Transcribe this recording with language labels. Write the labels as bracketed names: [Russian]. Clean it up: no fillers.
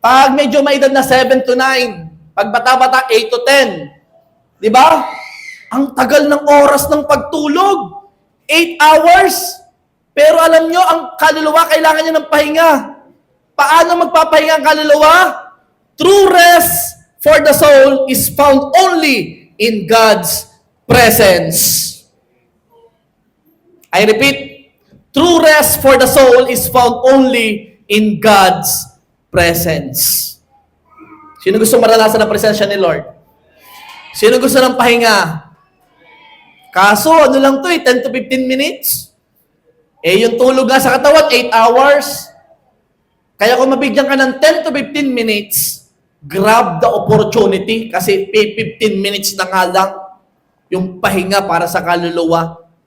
[Filipino] Pag medyo may edad na 7 to 9, pag bata-bata 8 to 10. 'Di ba? Ang tagal ng oras ng pagtulog. 8 hours. Pero alam nyo, ang kaluluwa kailangan niya ng pahinga. Paano magpapahinga ang kaluluwa? [English] True rest for the soul is found only in God's presence. I repeat, true rest for the soul is found only in God's presence. [Filipino] Sino gusto maranasan ang presensya ni Lord? Sino gusto ng pahinga? Kaso, ano lang to 10 to 15 minutes? Yung tulog nga sa katawan, 8 hours. Kaya kung mabigyan ka ng 10 to 15 minutes, [English] grab the opportunity [Filipino] kasi 15 minutes na nga lang yung pahinga para sa kaluluwa.